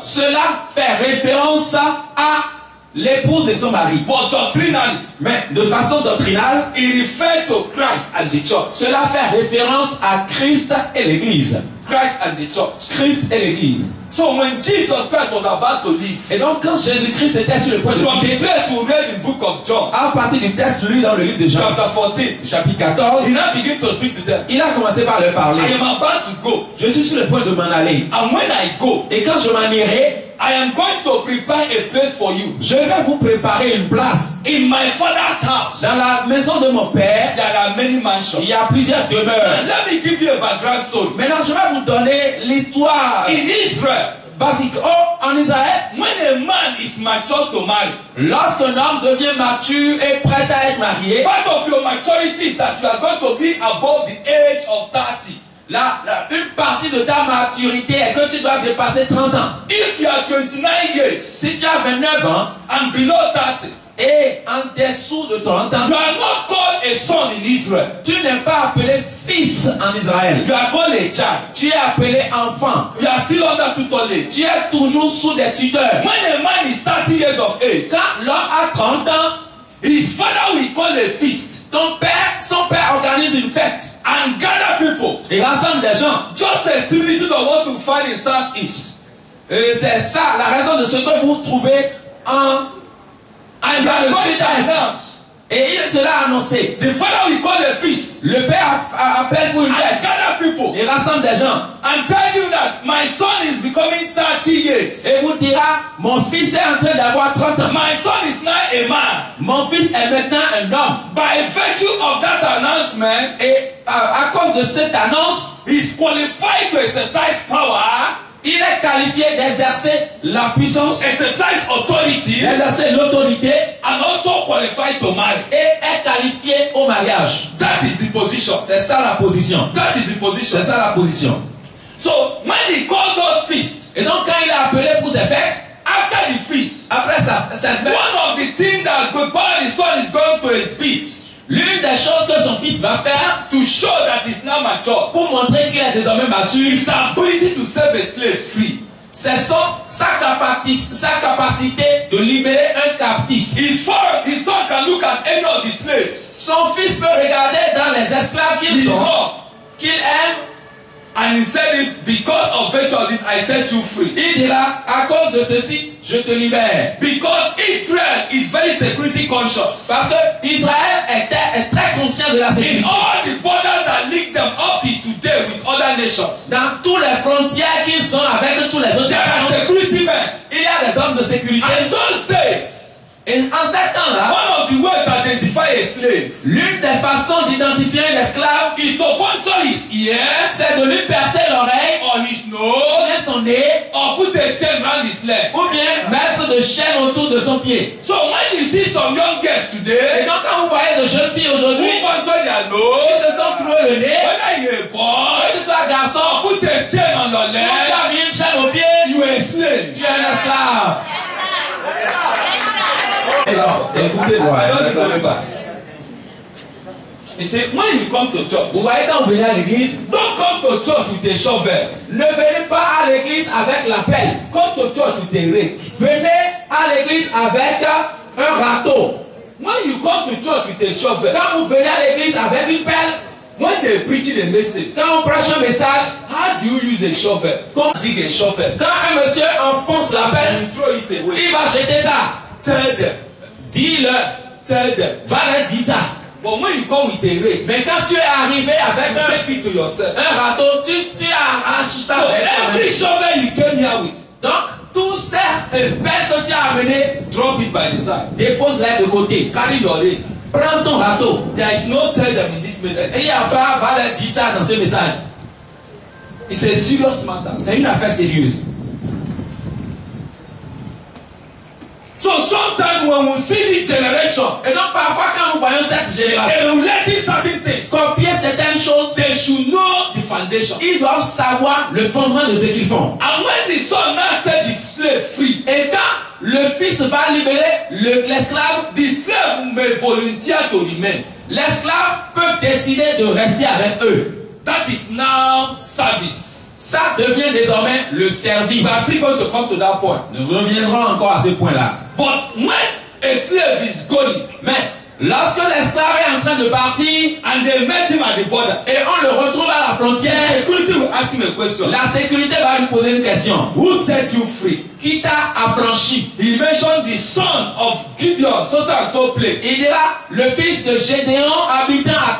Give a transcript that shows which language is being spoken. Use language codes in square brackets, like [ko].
[fr] cela fait référence à l'épouse et son mari. [en] But doctrinally, [fr] Mais de façon doctrinale, [en] it refers to Christ and the church. [fr] cela fait référence à Christ et l'Église. [en] Christ and the church. [fr] Christ et l'Église. [en] So when Jesus Christ was about to leave, [fr] Et donc quand Jésus-Christ était sur le point de [en] from the [fr] quitter, [en] place we read in book of John, [fr] à partir du texte lu dans le livre de Jean, [en] chapter 14, [fr] chapitre 14, [en] he now began to speak to them. [fr] il a commencé par leur parler. [en] I am about to go, [fr] Je suis sur le point de m'en aller. [en] and when I go, [fr] Et quand je m'en irai, [en] I am going to prepare a place for you. [fr] je vais vous préparer une place. [en] In my father's house, [fr] Dans la maison de mon père, [en] there are many mansions. [fr] il y a plusieurs demeures. [en] And let me give you a background story. [fr] Maintenant, je vais vous donner l'histoire [en] In Israel, [fr] basique. Oh, en Israël, [en] when a man is mature to marry, [fr] lorsqu'un homme devient mature et prêt à être marié, [en] part of your maturity is that you are going to be above the age of 30. [fr] une partie de ta maturité est que tu dois dépasser 30 ans. [en] If you are 29 years [fr] Si tu as 29 ans [en] and below 30, [fr] et en dessous de 30 ans, [en] you are not called a son in Israel. [fr] tu n'es pas appelé fils en Israël. [en] You are called a child. [fr] Tu es appelé enfant. [en] You are still under tutelage. [fr] Tu es toujours sous des tuteurs. [en] When a man is 30 years of age, [fr] Quand l'homme a 30 ans, [en] his father will call a feast [fr] son père organise une fête. [en] and gather people. [fr] Il rassemble des gens. [en] Just a similitude of what we find in Southeast. [fr] C'est ça la raison de ce que vous trouvez dans [en] And [fr] le [en] God [fr] sud-est. [en] announce. [fr] Et il sera annoncé. [en] The father will call a feast [fr] Le père appelle pour une [en] and [fr] fête. [en] gather people [fr] Il rassemble des gens. [en] and tell you that my son is becoming 30 years. [fr] Et vous dira, mon fils est en train d'avoir 30 ans. [en] My son is now a man. [fr] Mon fils est maintenant un homme. [en] By virtue of that announcement, [fr] Et à cause de cette annonce, [en] he's qualified to exercise power, [fr] il est qualifié d'exercer la puissance, [en] exercise authority, [fr] d'exercer l'autorité [en] and also qualified to marry. [fr] et est qualifié au mariage. [en] That is the position. [fr] C'est ça la position. [en] That is the position. [fr] C'est ça la position. [en] So when he called those feasts, [fr] Et donc quand il a appelé pour ces fêtes, [en] after after the feast, [fr] après cette fête, [en] one of the things that the father and son is going to exhibit, [fr] l'une des choses que son fils va faire [en] to show that he's now mature, [fr] pour montrer qu'il est désormais mature, [en] his ability to set a slave free. [fr] c'est sa capacité de libérer un captif. [en] His son can look at any of the slaves [fr] Son fils peut regarder dans les esclaves [en] he [fr] qu'ils ont, [en] loves, [fr] qu'il aime, [en] and he said it, because of virtue of this, I set you free. [fr] il dira, à cause de ceci, je te libère. [en] Because Israel is very security conscious. [fr] Parce que Israël est très conscient de la [en] In [fr] sécurité. [en] all the borders that link them up till today with other nations, [fr] Dans toutes les frontières qu'ils sont avec tous les autres [en] there are [fr] nations, [en] security men. [fr] il y a des hommes de sécurité. [en] And those days, [fr] Et en ces temps-là, [en] one of the ways to identify a slave [fr] l'une des façons d'identifier un esclave, [en] is to puncture his ears [fr] c'est de lui percer l'oreille, [en] or his nose [fr] bien son nez, [en] or put a chain around his leg. [fr] ou bien mettre de chaînes autour de son pied. [en] So when you see some young girls [fr] Et [en] today [fr] donc quand vous voyez de jeunes filles aujourd'hui [en] who puncture their [fr] qui [en] nose, [fr] se sont trouées le nez, [en] whether you're a boy [fr] que tu sois garçon, [en] or put a chain on your [fr] ou tu [en] leg, [fr] as mis une chaîne au pied, [en] you are a slave. [fr] tu es un esclave. Écoutez-moi, [en] you see, when you come to church, [fr] Vous voyez quand vous venez à l'église, [en] don't come to church with a shovel. [fr] ne venez pas à l'église avec la pelle. [en] Come to church with a rake. [fr] Venez à l'église avec un râteau. [en] When you come to church with a shovel, [fr] Quand vous venez à l'église avec une pelle, [en] when they preaching a message, [fr] quand on prêche un message, [en] how do you use a shovel? Come. Dig a shovel [fr] quand un monsieur enfonce la [en] and [fr] pelle, [en] you throw it away. [fr] il va jeter ça. [en] Tell them, [fr] Dis-le, [en] tell them. [fr] va leur dire ça. [en] But when you come with a rake, [fr] Mais quand tu es arrivé avec [en] you take it to yourself. [fr] un râteau, tu arraches ça. [en] So [fr] avec [en] every [fr] toi-même. [en] shovel you came here with, [fr] Donc, tous ces pelles que tu as amenées, [en] drop it by the side. [fr] dépose-les de côté. [en] Carry your rake. [fr] Prends ton râteau. [en] There is no tell them in this message. [fr] Et il n'y a pas, va leur dire ça dans ce message. [en] It's a serious matter. [fr] C'est une affaire sérieuse. [en] So sometimes when we see this generation, [fr] Et donc parfois quand nous voyons cette génération [en] emulating certain things, [fr] copier certaines choses, [en] they should know the foundation. [fr] ils doivent savoir le fondement de ce qu'ils font. [en] And when the son now set the slave free, [fr] Et quand le fils va libérer l'esclave, [en] the slave may volunteer to remain. [fr] l'esclave peut décider de rester avec eux. [en] That is now service. [fr] Ça devient désormais le service. [en] We are still going to come to that point. [fr] Nous reviendrons encore à ce point-là. [en] But when a slave is going [fr] Mais lorsque l'esclave est en train de partir [en] and they met him at the border, [fr] et on le retrouve à la frontière, [en] security will ask him a question. [fr] la sécurité va lui poser une question. [en] Who set you free? [fr] Qui t'a affranchi? [en] He mentioned the son of Gideon, so and so place. [fr] Il dira, le fils de Gédéon habitant à